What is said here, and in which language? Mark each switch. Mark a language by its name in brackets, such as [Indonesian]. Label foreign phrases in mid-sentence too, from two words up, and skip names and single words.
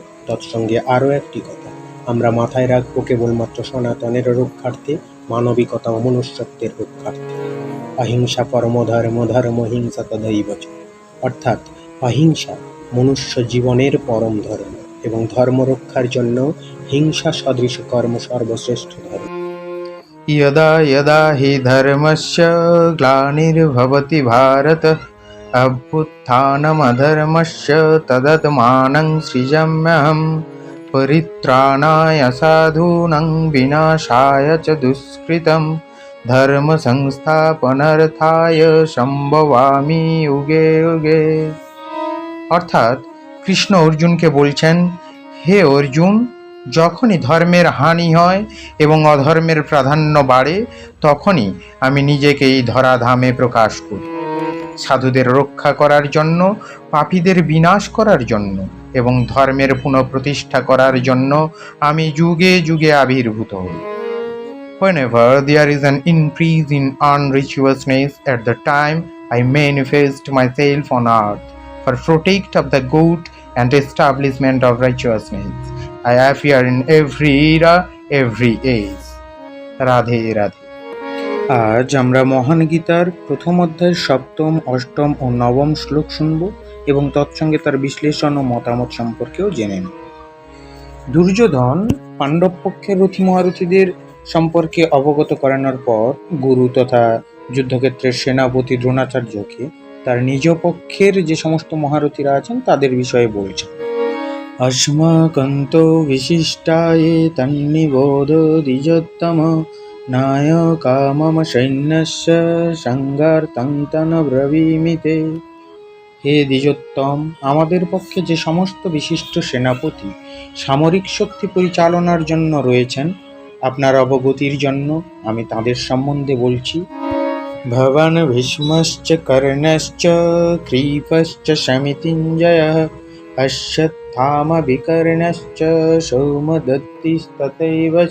[Bangla] তৎসঙ্গে আরও একটি কথা, আমরা মাথায় রাখবো কেবলমাত্র সনাতনের রক্ষার্থে, মানবিকতা ও মনুষ্যত্বের রক্ষার্থে। [Sanskrit] অহিংসা পরমো ধর্ম, ধর্ম হিংসা তথৈব চ। [Bangla] অর্থাৎ অহিংসা মনুষ্য জীবনের পরম ধর্ম এবং ধর্ম রক্ষার জন্য হিংসা সদৃশ কর্ম সর্বশ্রেষ্ঠ ধর্ম। [Sanskrit] यदा यदा हि धर्मस्य ग्लानिर्भवति भारत अभ्युत्थानमधर्मस्य तदात्मानं सृजाम्यहं परित्राणाय साधूनां विनाशाय च दुष्कृतं धर्म संस्थापनार्थाय সম্ভবামি युगे युगे। [Bangla] অর্থাৎ কৃষ্ণ অর্জুনকে বলছেন, হে অর্জুন, যখনই ধর্মের হানি হয় এবং অধর্মের প্রাধান্য বাড়ে, তখনই আমি নিজেকে এই ধরাধামে প্রকাশ করি, সাধুদের রক্ষা করার জন্য, পাপীদের বিনাশ করার জন্য এবং ধর্মের পুনঃপ্রতিষ্ঠা করার জন্য আমি যুগে যুগে আবির্ভূত হই। [English] Whenever there is an increase in unrighteousness, at the time I manifest myself on earth for protect of the good and establishment of righteousness. I appear in every era, every age. [Bangla] রাধে রাধে। আজ আমরা মহান গীতার প্রথম অধ্যায়ের সপ্তম, অষ্টম ও নবম শ্লোক শুনব এবং তৎসঙ্গে তার বিশ্লেষণ ও মতামত সম্পর্কেও জেনে নেব। দুর্যোধন পাণ্ডব পক্ষের রথী মহারথীদের সম্পর্কে অবগত করানোর পর গুরু তথা যুদ্ধক্ষেত্রের সেনাপতি দ্রোণাচার্যকে তার নিজ পক্ষের যে সমস্ত মহারথীরা আছেন তাদের বিষয়ে বলছেন। [Sanskrit] अस्माकन्तो विशिष्टाये तन्निबोध द्विजोत्तम नायका मम सैन्यस्य संगार्थं तन्ब्रवीमिते। [Bangla] হে দ্বিজোত্তম, আমাদের পক্ষে যে সমস্ত বিশিষ্ট সেনাপতি সামরিক শক্তি পরিচালনার জন্য রয়েছেন, আপনার অবগতির জন্য আমি তাদের সম্বন্ধে বলছি। [Sanskrit] ভবান ভীষ্মশ্চ কর্ণশ্চ কৃপশ্চ শমিতিঞ্জয়ঃ অশ্বত্থামা বিকর্ণশ্চ সৌমদত্তিস্তথৈব চ।